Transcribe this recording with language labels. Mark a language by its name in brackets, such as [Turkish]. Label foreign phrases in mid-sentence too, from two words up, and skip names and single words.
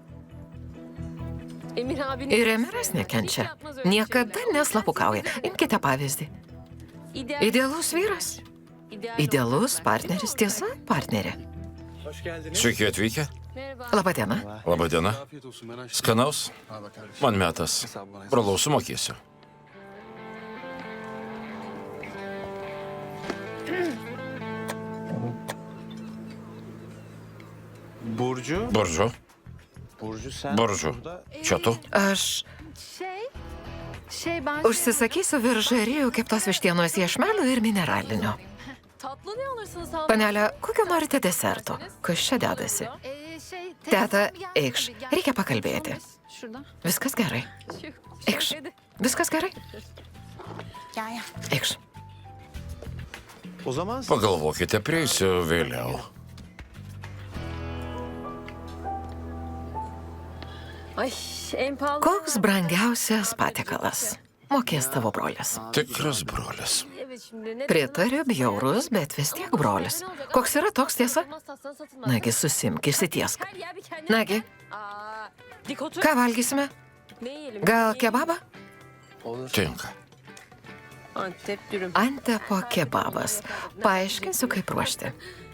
[Lithuanian] Ir Emiras nekenčia. Niekada neslapukauja. Imkite pavyzdį. Idealus vyras. Idealus partneris, tiesa, partnerė. Sveiki atvykę. Labadiena. Labadiena. [Turkish] Afiyet olsun ben açtım. [Lithuanian] Skanaus. [Turkish] Al bak kardeşim. [Lithuanian] Man metas. Brolau sumokėsiu. Burcu. Buržu. [Turkish] Burcu sen. [Lithuanian] Buržu. [Turkish] burada- [Lithuanian] Čia tu? Aš [Turkish] Ben... [Lithuanian] užsisakysiu viržarijų keptos vištienos iešmelių ir mineralinio. [Turkish] Tatlı ne alırsınız hanım? [Lithuanian] Panelė, kokio norite deserto? Kas čia dedasi? Teta, eikš, reikia pakalbėti. [Turkish] Şuradan. [Lithuanian] Viskas gerai. Eikš. Viskas gerai. Eikš. [Turkish] O zaman [Lithuanian] Pagalvokite, prieisiu vėliau. [Turkish] Ay en pahalı. [Lithuanian] Koks brangiausias patiekalas? Mokės tavo brolis. Tikras brolis. [Turkish] Evet şimdi ne? [Lithuanian] Pritariu, bjaurus, bet vis tiek brolis. Koks yra toks tiesa? Nagi, susimk, išsitiesk. [Turkish] Her yer bir kendine. [Lithuanian] Nagi, [Turkish] Aa, dik otur. [Lithuanian] ką valgysime? [Turkish] Ne yiyelim? [Lithuanian] Gal kebabą? Tinka. [Turkish] Antep dürüm. [Lithuanian] Antepo kebabas. Paaiškinsiu, kaip ruošti.